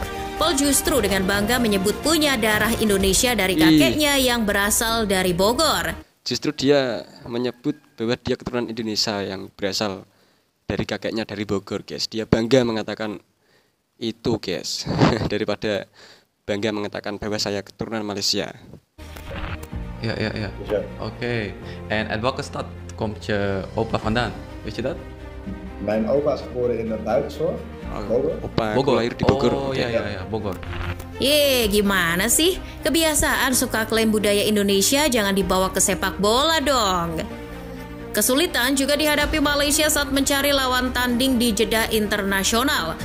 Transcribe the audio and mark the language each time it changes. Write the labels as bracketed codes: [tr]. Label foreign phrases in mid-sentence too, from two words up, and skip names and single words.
[id] Paul justru dengan bangga menyebut punya darah Indonesia dari kakeknya yang berasal dari Bogor. Justru dia menyebut bahwa dia keturunan Indonesia yang berasal dari kakeknya dari Bogor, guys. Dia bangga mengatakan itu, guys, daripada bangga mengatakan bahwa saya keturunan Malaysia. [nl] Ja. Oké. En welke stad komt je opa vandaan? Weet je dat? Mijn opa is geboren in Duitsland. [id] Bogor. Lahir di Bogor. Oh ya, Bogor. Gimana sih? Kebiasaan suka klaim budaya Indonesia jangan dibawa ke sepak bola dong. Kesulitan juga dihadapi Malaysia saat mencari lawan tanding di jeda internasional.